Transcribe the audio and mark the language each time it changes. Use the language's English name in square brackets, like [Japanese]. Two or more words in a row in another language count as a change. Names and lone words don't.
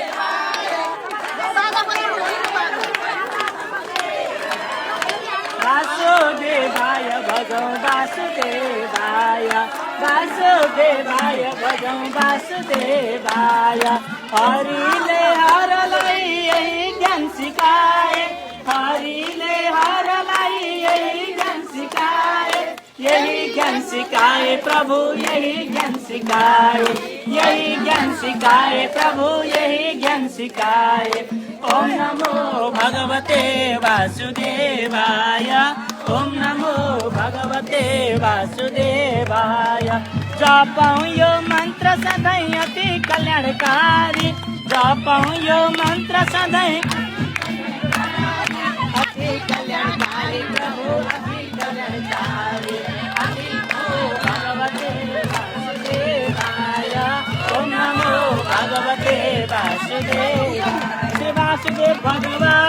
[Nepali] वासुदेवाय भजौ वासुदेवाय, वासुदेवाय भजौ वासुदेवाय। हरिले हरलाई यही ज्ञान सिकाए, हरिले हरलाई यही ज्ञान सिकाए, यही ज्ञान सिकाए प्रभु यही ज्ञान सिकाए, यही ज्ञान सिकाए प्रभु यही ज्ञान सिकाए। [Sanskrit] ओम नमो भगवते वासुदेवाय, ओम नमो भगवते वासुदेवाय। [Nepali] जपौँ यो मन्त्र सधैँ अति कल्याणकारी, जपौँ यो मन्त्र सधैँ अति कल्याणकारी प्रभु अति कल्याणकारी। [Sanskrit] भगवते वासुदेवाय, ओम नमो भगवते वासुदेवाय। श्री वासुदेव भगवान